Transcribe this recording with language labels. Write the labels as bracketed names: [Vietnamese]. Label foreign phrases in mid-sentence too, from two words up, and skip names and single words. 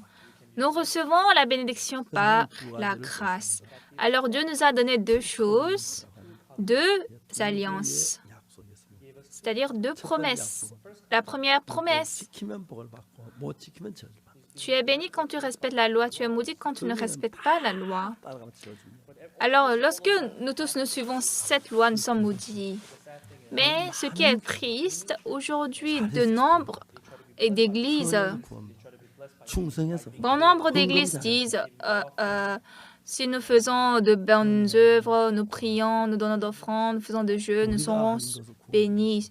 [French] Nous recevons la bénédiction par la grâce. Alors Dieu nous a donné 2 choses, 2 alliances, c'est-à-dire 2 promesses. La première promesse, [Korean] 지키면 복을 받고 못 지키면 저주를 받는다. [French] tu es béni quand tu respectes la loi, tu es maudit quand tu ne respectes pas la loi. [Korean] 따라가면 저주입니다. [French] Alors lorsque nous tous nous suivons cette loi, nous sommes maudits. Mais ce qui est triste, aujourd'hui, de nombre d'églises, [Korean] 충성해서 [French] bon nombre d'églises disent si nous faisons de bonnes œuvres, nous prions, nous donnons d'offrandes, nous faisons de jeûnes, nous serons bénis.